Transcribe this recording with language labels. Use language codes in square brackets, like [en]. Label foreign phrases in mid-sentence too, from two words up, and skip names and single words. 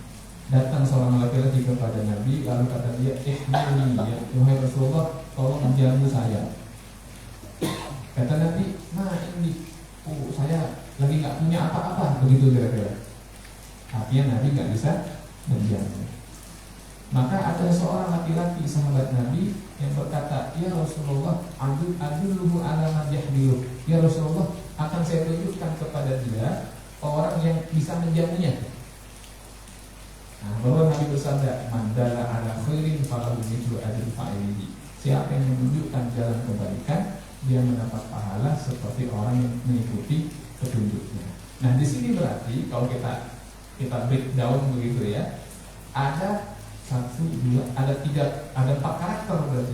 [id] Datang seorang laki-laki kepada Nabi, lalu kata dia, ihmilni ya, wahai Rasulullah, tolong menjamu saya. Kata Nabi, nah ini, saya lagi nggak punya apa-apa, begitu kira-kira. Artinya Nabi nggak bisa menjamu. Maka ada seorang laki-laki sahabat Nabi yang berkata, ya Rasulullah, [ar] أدله على من يحمله. [id] Ya Rasulullah, akan saya tunjukkan kepada dia orang yang bisa menjamunya. Nah, bahwa Nabi bersabda, [ar] من دل على خير فله مثل أجر فاعله. [id] Siapa yang menunjukkan jalan kebaikan, dia mendapat pahala seperti orang yang mengikuti petunjuknya. Nah, di sini berarti kalau kita breakdown begitu ya, ada 4 karakter berarti.